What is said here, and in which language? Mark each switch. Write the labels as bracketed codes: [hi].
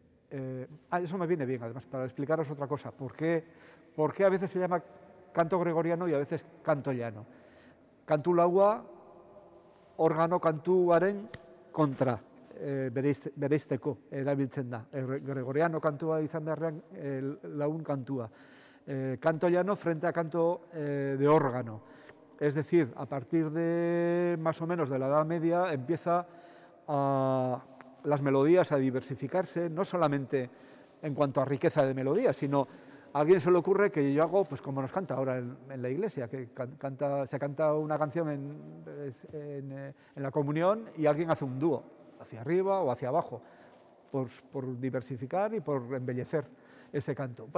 [es] Eso me viene bien además, para explicaros otra cosa, ¿por qué a veces se llama canto gregoriano y a veces canto llano? [eu] Kantu laua, organo kantuaren kontra bereizteko erabiltzen da. Gregoriano kantua izan beharrean laun kantua. [es] Canto llano frente a canto de órgano. Es decir, a partir de más o menos de la Edad Media empieza las melodías a diversificarse, no solamente en cuanto a riqueza de melodías, sino a alguien se le ocurre que yo hago, pues como nos canta ahora en la iglesia, que se canta una canción en la comunión y alguien hace un dúo, hacia arriba o hacia abajo, por diversificar y por embellecer ese canto.